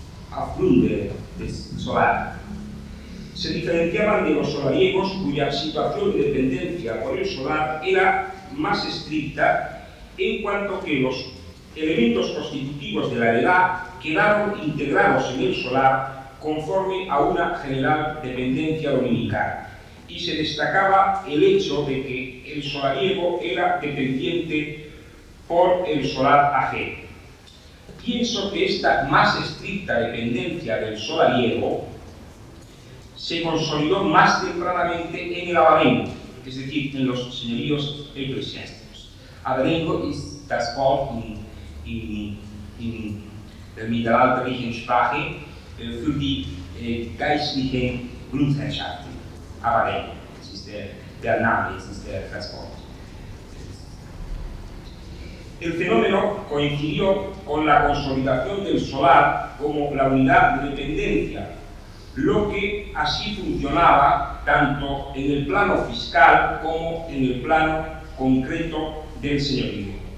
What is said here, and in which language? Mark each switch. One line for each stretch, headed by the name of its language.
German: aufgrund des
Spanish: solar, se diferenciaban de los solariegos cuya situación de dependencia por el solar era más estricta en cuanto que los elementos constitutivos de la heredad quedaron integrados en el solar conforme a una general dependencia dominical, y se destacaba el hecho de que el solariego era dependiente por el solar ajeno. Pienso que esta más estricta dependencia del solariego se consolidó más tempranamente en el abadengo, es decir, en los señoríos eclesiásticos.
German: Abadengo es das Wort in der mittelalterlichen Sprache für die geistlichen Grundherrschaften. Abadengo, das ist der Name, das ist der Transport.
Spanish: El fenómeno coincidió con la consolidación del solar como la unidad de dependencia, lo que así funcionaba tanto en el plano fiscal como en el plano concreto del señorío.